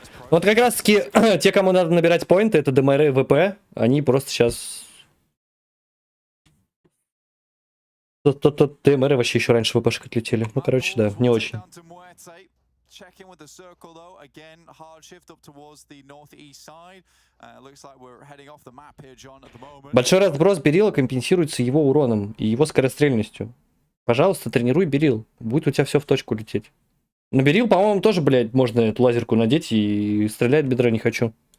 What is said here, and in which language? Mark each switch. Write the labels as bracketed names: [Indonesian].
[Russian] Вот как раз-таки те, кому надо набирать поинты, это ДМР и ВП, они просто сейчас... Тут ДМР вообще еще раньше ВПшек отлетели. Ну, короче, да, не очень. [English] Check in with the circle though. Again, hard shift up towards the northeast side. Looks like we're heading off the map here, John, at the moment. [Russian] Большой разброс Берила компенсируется его уроном и его скорострельностью. Пожалуйста, тренируй Берил. Будет у тебя все в точку лететь. На Берил, по-моему, тоже, блядь, можно эту лазерку надеть и стрелять бедра не хочу.